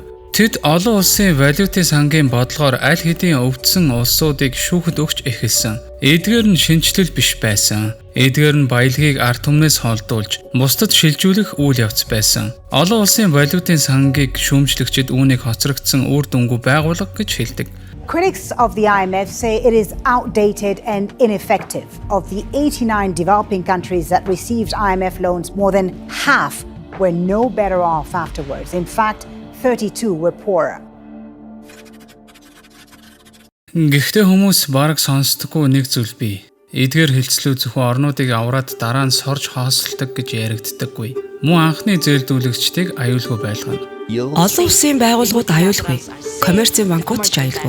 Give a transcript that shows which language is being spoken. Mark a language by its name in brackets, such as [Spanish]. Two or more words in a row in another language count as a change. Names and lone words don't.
[Mongolian] Тэд олон улсын валютын сангийн бодлогоор аль хэдийн өвдсөн улсуудыг шүүхэд өгч эхэлсэн. Эдгээр нь шинжлэл биш байсан. Эдгээр нь баялагийг ард түмнээс холдуулж, бусдад шилжүүлэх үйл явц байсан. Олон улсын валютын сангийг шүүмжлэгчид үүнийг хоцрогдсон үр дүнгүй байгууллага гэж хэлдэг. [English] Critics of the IMF say it is outdated and ineffective. Of the 89 developing countries that received IMF loans, more than half were no better off afterwards. In fact, 32 were poorer. [Mongolian] Гэхдээ хүмүүс бараг сонсдоггүй нэг зүйл бий. Эдгээр хэлцлүүд зөвхөн орнуудыг авраад дараа нь сорж хоосолдог гэж яригддаггүй. Мөн анхны зээлдүүлэгчдийг аюулгүй байлгана. Олон улсын байгууллагууд аюулгүй. Коммерцийн банкуд ч аюулгүй.